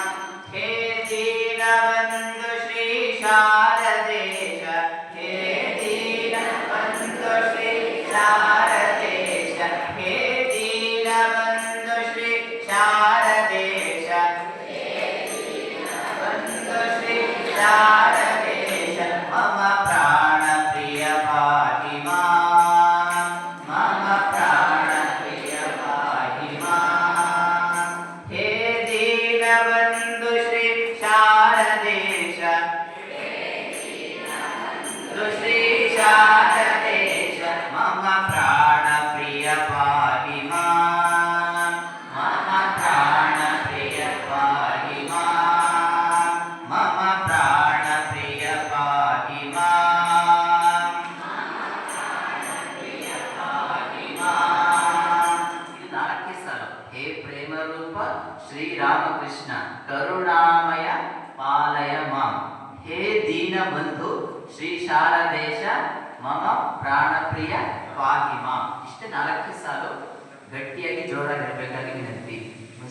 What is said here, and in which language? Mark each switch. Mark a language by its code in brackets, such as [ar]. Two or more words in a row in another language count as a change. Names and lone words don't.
[sa] ಹೇ ದೀನಬಂಧು ಶ್ರೀ ಶಾರದೇಶ, ಹೇ ದೀನಬಂಧು ಶ್ರೀ ಶಾರದೇಶ, ಹೇ ದೀನಬಂಧು ಶ್ರೀ ಶಾರದೇಶ, ಬಂಧು ಶ್ರೀ ಶಾರದೇಶ. ಮಮ ಪ್ರಾಣ ಪ್ರಿಯ ಪಾಹಿ ಮಾಂ, ಮಮ ಪ್ರಾಣ ಪ್ರಿಯ ಪಾಹಿ ಮಾಂ. ಹೇ ದೀನಬಂಧು ಶ್ರೀ ಶಾರದೇಶ, ಶ್ರೀ ಶಾರದೇಶ. ಮಮ ಪ್ರಾಣ ಪ್ರಿಯ ಪಾಹಿ ಮಾಂ, ಮಮ ಪ್ರಾಣ ಪ್ರಿಯ ಪಾಹಿ ಮಾಂ, ಮಮ ಪ್ರಾಣ ಪ್ರಿಯ ಪಾಹಿ ಮಾಂ, ಪ್ರಿಯ ಪಾಹಿ ಮಾಂ. [kn] ಇದು 4ನೇ ಸಾಲು. [sa] ಹೇ ಪ್ರೇಮ ರೂಪ ಶ್ರೀರಾಮಕೃಷ್ಣ ಕರುಣಾಮಯ ಪಾಲಯ ಮಾಂ. ಹೇ ದೀನಬಂಧು ಶ್ರೀ ಶಾರದೇಶ ಮಮ ಪ್ರಾಣಪ್ರಿಯ ಪಾಹಿ ಮಾಂ. [kn] ಇಷ್ಟೇ 4ನೇ ಸಾಲು. ಗಟ್ಟಿಯಾಗಿ ಜೋರಾಗಿ ಹೇಳಬೇಕಾಗಿ ವಿನಂತಿ.